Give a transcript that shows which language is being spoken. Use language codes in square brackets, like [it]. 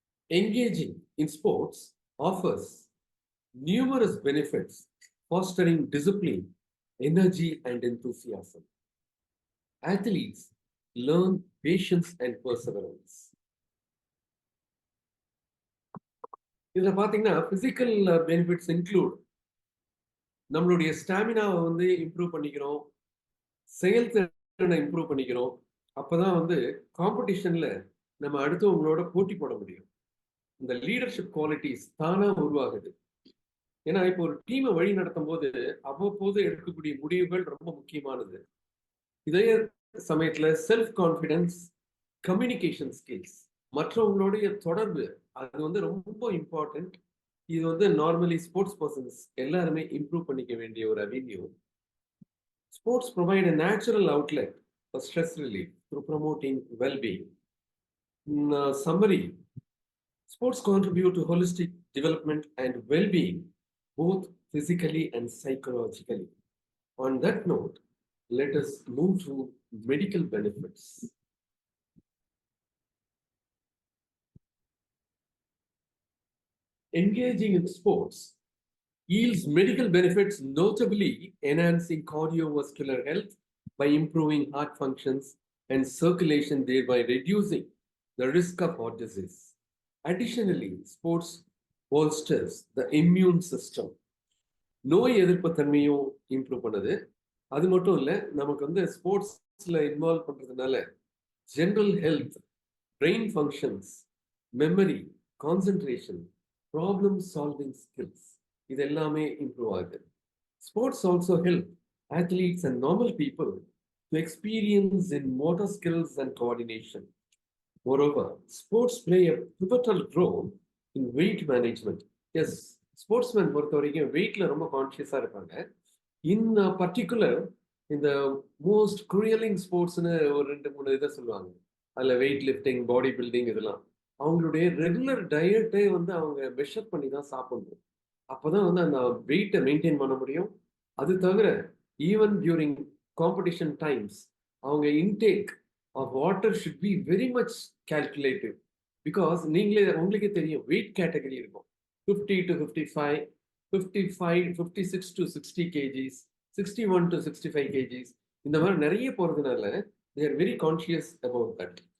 [en] Engaging in sports offers numerous benefits, fostering discipline, energy, and enthusiasm. Athletes learn patience and perseverance. [ta] இதில் பார்த்தீங்கன்னா physical benefits include நம்மளுடைய ஸ்டாமினாவை வந்து improve பண்ணிக்கிறோம், செயல்திறனை improve பண்ணிக்கிறோம். அப்போதான் வந்து காம்படிஷன்ல நம்ம அடுத்தவங்களோட போட்டி போட முடியும். இந்த லீடர்ஷிப் குவாலிட்டிஸ் தானாக உருவாகுது. ஏன்னா இப்போ ஒரு டீமை வழி நடத்தும் போது அவ்வப்போது எடுக்கக்கூடிய முடிவுகள் ரொம்ப முக்கியமானது. இதே சமயத்துல செல்ஃப் கான்ஃபிடன்ஸ், கம்யூனிகேஷன் ஸ்கில்ஸ், மற்றவங்களுடைய தொடர்பு, அது வந்து ரொம்ப இம்பார்ட்டன்ட். இது வந்து நார்மலி ஸ்போர்ட்ஸ் பர்சன்ஸ் எல்லாருமே இம்ப்ரூவ் பண்ணிக்க வேண்டிய ஒரு avenue. [en] Sports provide a natural outlet for stress relief through promoting well-being. In summary, sports contribute to holistic development and well-being, both physically and psychologically. On that note, let us move to medical benefits. Engaging in sports yields medical benefits, notably enhancing cardiovascular health by improving heart functions and circulation, thereby reducing the risk of heart disease. Additionally, sports bolsters the immune system. [ta] நோய் எதிர்ப்பு தன்மையும் improve பண்ணுது. அது மட்டும் இல்லை, நமக்கு வந்து ஸ்போர்ட்ஸில் இன்வால்வ் பண்ணுறதுனால general health, brain functions, memory, concentration, problem solving skills இது எல்லாமே இம்ப்ரூவ் ஆகுது. [en] Sports also help athletes and normal people to experience in motor skills and coordination. Moreover, sports play a pivotal role in weight management. [ta] Yes, sportsmen பொறுத்த வரைக்கும் வெயிட்ல ரொம்ப கான்ஷியஸா இருப்பாங்க. [en] in particular [ta] இந்த most குரியலிங் ஸ்போர்ட்ஸ்னு ஒரு 2-3 இதை சொல்லுவாங்க. அதில் வெயிட் லிஃப்டிங், பாடி பில்டிங், இதெல்லாம் அவங்களுடைய ரெகுலர் டயட்டை வந்து அவங்க மெஷர் பண்ணி தான் சாப்பிடணும். அப்போதான் வந்து அந்த வெயிட்டை மெயின்டைன் பண்ண முடியும். அது தவிர [en] even during competition times [ta] அவங்க [en] Intake of water should be very much calculative. [ta] Because உங்களுக்கே தெரியும் வெயிட் கேட்டகரி இருக்கும். [en] 50 to 55, 55, 56 to 60 kgs, 61 to 65 kgs, [ta] இந்த மாதிரி நிறைய போறதுனால [en] they are very conscious about that.